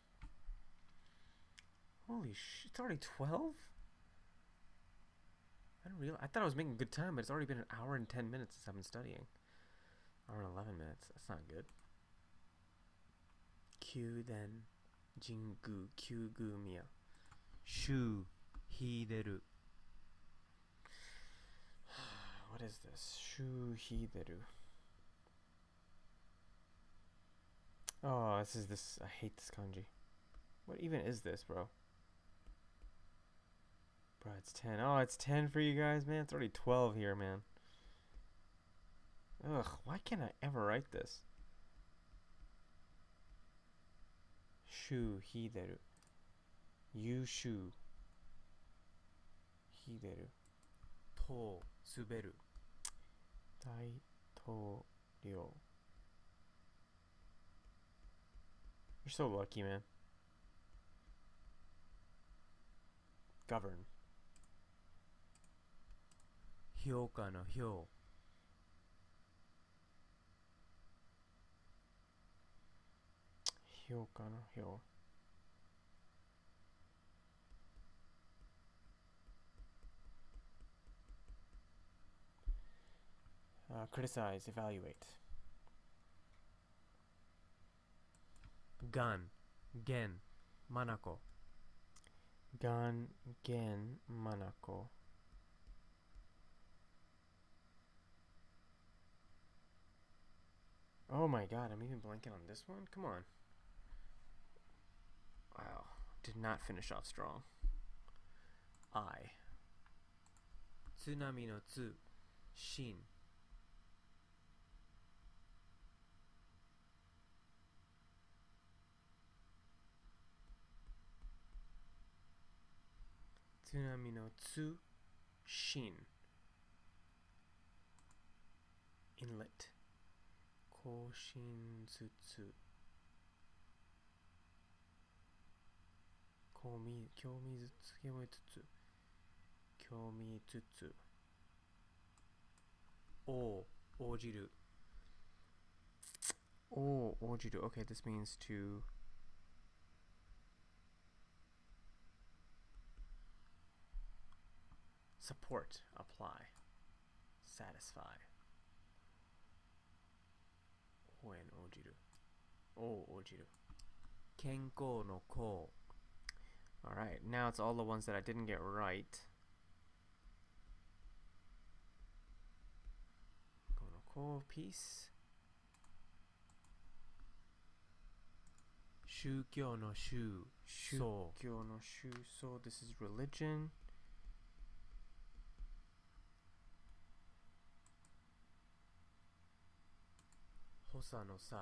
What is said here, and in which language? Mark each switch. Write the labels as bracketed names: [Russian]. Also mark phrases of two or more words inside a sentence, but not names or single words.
[English] Holy shit, it's already 12? I thought I was making good time, but it's already been an hour and 10 minutes since I've been studying. Hour and 11 minutes. That's not good. [Japanese] Q, then Jingu, kyugu, miya. Shu, hideru. [English] What is this? [Japanese] Shu, hideru. [English] Oh, this is this. I hate this kanji. What even is this, bro? Bro, it's 10. Oh, it's 10 for you guys, man. It's already 12 here, man. Ugh, why can't I ever write this? [Japanese] Shu, hideru. Yushu. Hideru. To, suberu. Daitoryou. [English] You're so lucky, man. Govern. [Japanese] Hyouka no hyou. Hyouka no hyou. [English] Criticize, evaluate. [Japanese] Gan, gen, manako. Gan, gen, manako. [English] Oh my god, I'm even blanking on this one? Come on. Wow, did not finish off strong. [Japanese] I. Tsunami no tsu, shin. Tsunami no tsu, shin. [English] Inlet. [Japanese] Koshinzutsu. Kyomitsutsu. Kyomitsutsu. O, ojiru. Oh, ojiru. [English] Okay, this means to support, apply, satisfy. [Japanese] Oen ojiru. Oh, ojiru. Kenko no ko. [English] Alright, now it's all the ones that I didn't get right. [Japanese] Kenko no ko, peace. Shukyo no shu, so. Shukyo no shu, so. [English] This is religion. [Japanese] Hosa no sa.